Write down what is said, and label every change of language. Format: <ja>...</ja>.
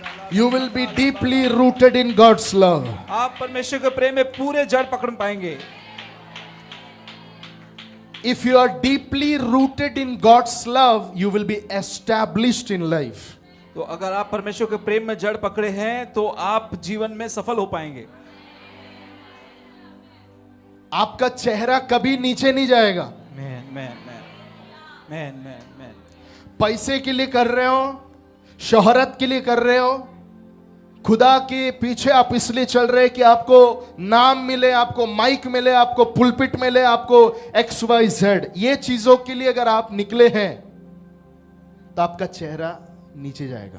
<en>You will be deeply rooted in God's love.</en> <hi>आप परमेश्वर के प्रेम में पूरे जड़ पकड़ पाएंगे।</hi> <en>If you are deeply rooted in God's love, you will be established in life.</en> <hi>तो अगर आप परमेश्वर के प्रेम में जड़ पकड़े हैं तो आप जीवन में सफल हो पाएंगे। आपका चेहरा कभी नीचे नहीं जाएगा। Man man man man man man. पैसे के लिए कर रहे हो, शोहरत के लिए कर रहे हो, खुदा के पीछे आप इसलिए चल रहे हैं कि आपको नाम मिले, आपको माइक मिले, आपको पुलपिट मिले, आपको XYZ, ये चीजों के लिए अगर आप निकले हैं तो आपका चेहरा नीचे जाएगा।</hi>